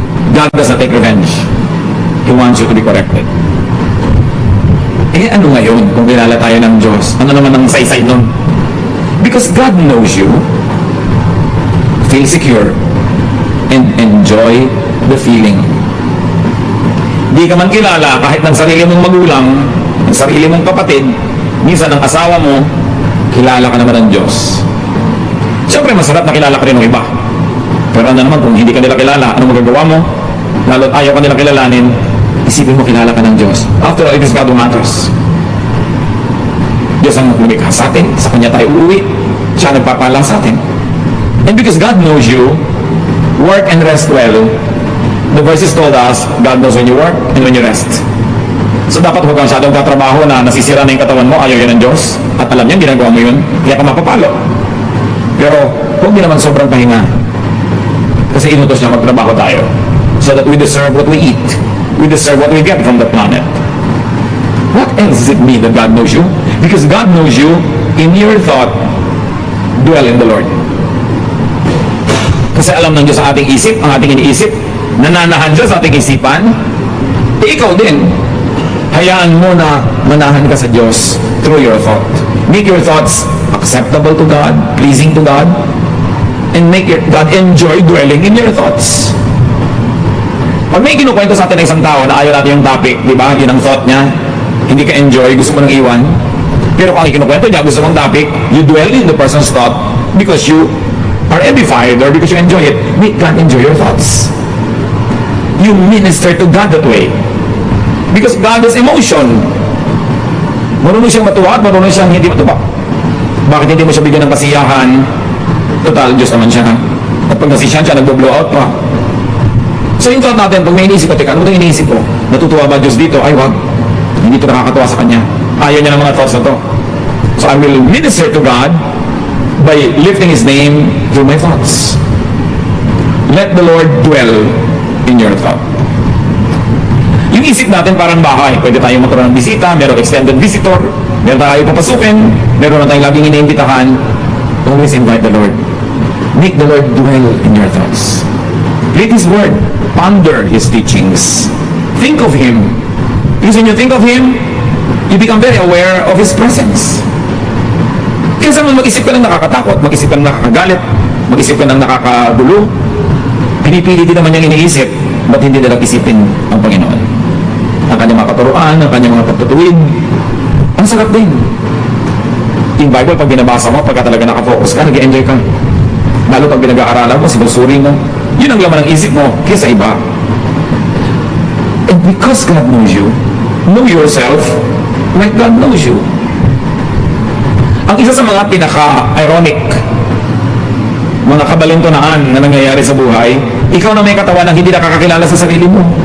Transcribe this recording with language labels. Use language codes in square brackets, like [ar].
[en] God does not take revenge. He wants you to be corrected. [tl] Eh ano ngayon kung kilala tayo ng Diyos? Ano naman ang saysay nun? [en] Because God knows you, feel secure, and enjoy the feeling. [tl] Di ka man kilala kahit ng sarili mong magulang, ng sarili mong kapatid, minsan ng asawa mo, kilala ka naman ng Diyos. Siyempre masarap na kilala ka rin ng iba. Pero ano naman kung hindi ka nila kilala, ano magagawa mo? Lalo't ayaw ka nila kilalanin, isipin mo kilala ka ng Diyos. [en] After all, it is God who matters. [tl] Diyos ang lumikha sa atin, sa Kanya tayo uuwi, siya nagpapala sa atin. [en] And because God knows you, work and rest well. The verses told us, God knows when you work and when you rest. [tl] So dapat huwag kang masyadong katrabaho na nasisira na yung katawan mo, ayaw yan ng Diyos. At alam niya, ginagawa mo yun, kaya ka mapapalo. Pero huwag din naman sobrang pahinga. Kasi inutos niya magtrabaho tayo. [en] So that we deserve what we eat. We deserve what we get from the planet. What else does it mean that God knows you? Because God knows you, in your thought, dwell in the Lord. [tl] Kasi alam ng Diyos sa ating isip, ang ating iniisip, nananahan siya sa ating isipan, eh ikaw din. Hayaan mo na manahan ka sa Diyos [en] through your thought. Make your thoughts acceptable to God, pleasing to God, and make God enjoy dwelling in your thoughts. [tl] Pag may kinukwento sa atin ng isang tao na ayaw natin yung topic, di ba? Yun ang thought niya. Hindi ka enjoy, gusto mo nang iwan. Pero kung ang kinukwento niya, gusto mong topic, [en] you dwell in the person's thought because you are edified or because you enjoy it. Make God enjoy your thoughts. You minister to God that way. Because God is emotion. [tl] Marunong siyang matuwa at marunong siyang hindi matuwa. Bakit hindi mo siya bigyan ng kasiyahan? Total, Diyos naman siya. At pag nasisiyahan siya, nag-blow out pa. So yung thought natin, pag may iniisip ko, teka, ano itong iniisip ko? Natutuwa ba Diyos dito? Ay, wag. Hindi ito nakakatuwa sa Kanya. Ayaw niya ng mga thoughts na to. [en] So I will minister to God by lifting His name through my thoughts. Let the Lord dwell in your thought. [tl] Yung isip natin parang bahay. Pwede tayong magkaroon ng bisita, merong extended visitor, meron tayong papasukin, meron na tayong laging iniimbitahan. [en] Always invite the Lord. Make the Lord dwell in your thoughts. Read His Word. Ponder His teachings. Think of Him. Because when you think of Him, you become very aware of His presence. [tl] Kaya naman mag-isip ka ng nakakatakot, mag-isip ka ng nakakagalit, mag-isip ka ng nakakagulo, pinipili din naman niyang iniisip, ba't hindi nalang isipin ang Panginoon? Ang kanyang mga katuruan, ang kanyang mga pagtutuwid, ang sarap din. Yung Bible, pag binabasa mo, pagka talaga nakafocus ka, nag-enjoy ka. Lalo pag pinag-aaralan mo, sinusuri mo, yun ang laman ng isip mo kaysa iba. [en] And because God knows you, know yourself like God knows you. [tl] Ang isa sa mga pinaka-ironic, mga kabalintunaan na nangyayari sa buhay, ikaw na may katawan na hindi nakakakilala sa sarili mo.